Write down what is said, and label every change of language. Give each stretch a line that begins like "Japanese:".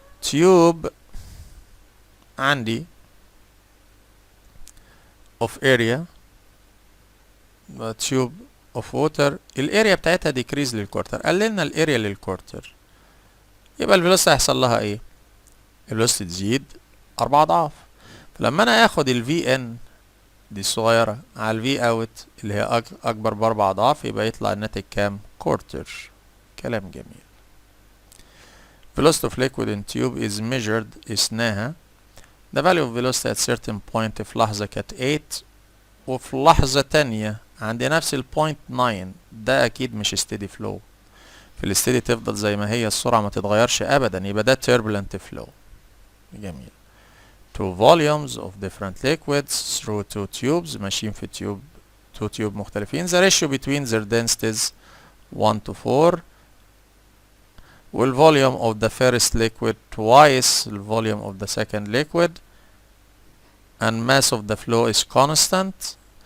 Arabic: tube عندي of area tube of water، الاريا بتاعتها decrease للكورتر، قللنا الاريا للكورتر، يبقى الفيلوسيتي هيحصل لها ايه؟ الفيلوسيتي تزيد 4 اضعاف. فلما انا اخد ال VN دي الصغيرة على ال V out اللي هي اكبر ب4 اضعاف، يبقى يطلع الناتج كام؟ كورتر. كلام جميل.
English: velocity of liquid in tube is measured،
Arabic: قسناها.
English: the value of velocity at certain point
Arabic: في لحظة كانت 8، وفي لحظة تانية عند نفس البوينت 9. ده اكيد مش steady flow، في الستيدي تفضل زي ما هي السرعة ما تتغيرش ابدا، يبقى ده turbulent flow. جميل.
English: two volumes of different liquids through two tubes،
Arabic: ماشيين في
English: two tube مختلفين. the ratio between their densities 1 to 4، والvolume of the first liquid twice the volume of the second liquid and mass of the flow is constant.